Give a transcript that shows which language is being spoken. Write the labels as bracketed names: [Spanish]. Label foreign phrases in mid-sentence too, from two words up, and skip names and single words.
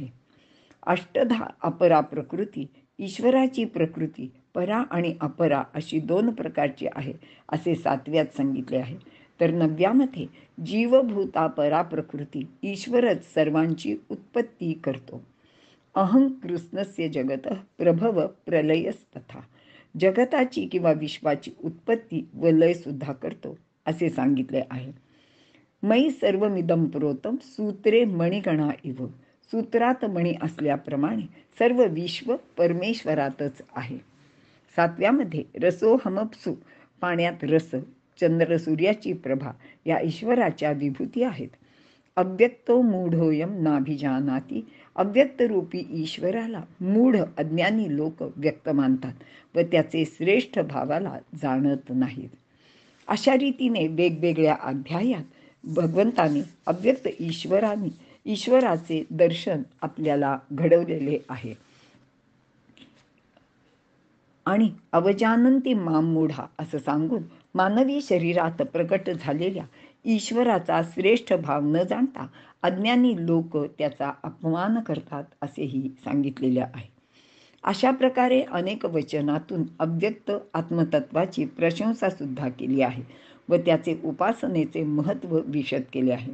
[Sanskrit] अष्टधा अपरा प्रकृती, [Marathi] ईश्वराची प्रकृती परा आणि अपरा अशी 2 प्रकारची आहे असे 7व्यात सांगितले आहे. तर 9व्यामध्ये [Sanskrit] जीवभूता परा प्रकृती, [Marathi] ईश्वरच सर्वांची उत्पत्ती करतो. [Sanskrit] अहं कृष्णस्य जगत प्रभव प्रलयस्तथा, [Marathi] जगताची किंवा विश्वाची उत्पत्ती व लय सुद्धा करतो असे सांगितले आहे. [Sanskrit] मयी सर्वमिदं प्रोतं सूत्रे मणिगणा इव, [Marathi] सूत्रात मणी असल्याप्रमाणे सर्व विश्व परमेश्वरातच आहे. 7व्यामध्ये रसोहमप्सु, पाण्यात रस, चंद्र सूर्याची प्रभा या ईश्वराच्या विभूती आहेत. [Sanskrit] अव्यक्तो मूढोयम नाभिजानाती, [Marathi] अव्यक्त रूपी ईश्वराला मूढ अज्ञानी लोक व्यक्त मानतात व त्याचे श्रेष्ठ भावाला जाणत नाहीत. अशा रीतीने वेगवेगळ्या अध्यायात भगवंताने अव्यक्त ईश्वराचे दर्शन आपल्याला घडवलेले आहे. आणि [Sanskrit] अवजानंती माम मूढा [Marathi] असं सांगून मानवी शरीरात प्रकट झालेल्या ईश्वराचा श्रेष्ठ भाव न जाणता अज्ञानी लोक त्याचा अपमान करतात असेही सांगितलेले आहे. अशा प्रकारे अनेक वचनातून अव्यक्त आत्मतत्वाची प्रशंसा सुद्धा केली आहे व त्याचे उपासनेचे महत्त्व विशद केले आहे.